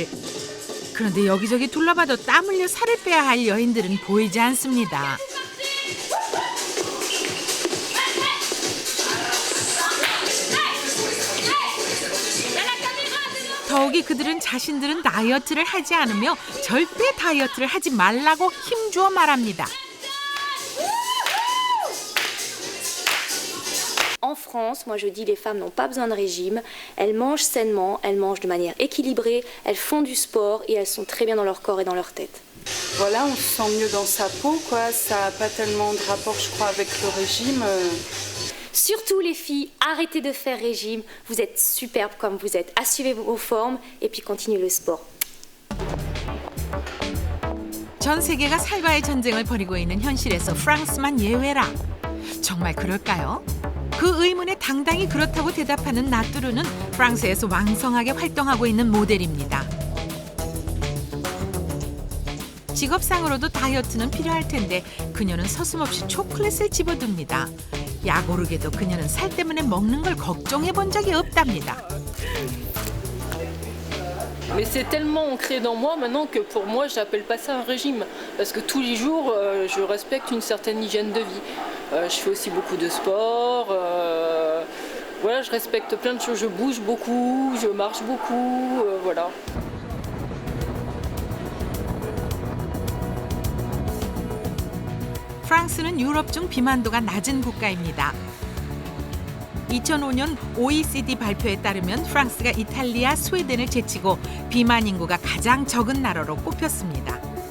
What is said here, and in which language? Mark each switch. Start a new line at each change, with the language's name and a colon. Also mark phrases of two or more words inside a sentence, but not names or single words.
Korean: 그런데 여기저기 둘러봐도 땀 흘려 살을 빼야 할 여인들은 보이지 않습니다. 더욱이 그들은 자신들은 다이어트를 하지 않으며 절대 다이어트를 하지 말라고 힘주어 말합니다.
French: En France, moi je dis les femmes n'ont pas besoin de régime, elles mangent sainement, elles mangent de manière équilibrée, elles font du sport et elles sont très bien dans leur corps et dans leur tête. Voilà, on se sent mieux dans sa peau, quoi. Ça n'a pas tellement de rapport, je crois, avec le régime. Surtout les filles, arrêtez de faire régime, vous êtes superbes comme vous êtes, assumez vos formes et puis continuez le sport.
Korean: 전 세계가 살바의 전쟁을 벌이고 있는 현실에서 프랑스만 예외라. 정말 그럴까요? 그 의문에 당당히 그렇다고 대답하는 나뚜루는 프랑스에서 왕성하게 활동하고 있는 모델입니다. 직업상으로도 다이어트는 필요할 텐데 그녀는 서슴없이 초콜릿을 집어듭니다. 야고르게도 그녀는 살 때문에 먹는 걸 걱정해 본 적이 없답니다.
French: Mais c'est tellement ancré dans moi maintenant que pour moi, je n'appelle pas ça un régime. Parce que tous les jours, je respecte une certaine hygiène de vie. Je fais aussi beaucoup de sport. Voilà, je respecte plein de choses. Je bouge beaucoup, je marche beaucoup. Voilà.
Korean: 프랑스는 유럽 중 비만도가 낮은 국가입니다. 2005년 OECD 발표에 따르면 프랑스가 이탈리아, 스웨덴을 제치고 비만 인구가 가장 적은 나라로 꼽혔습니다.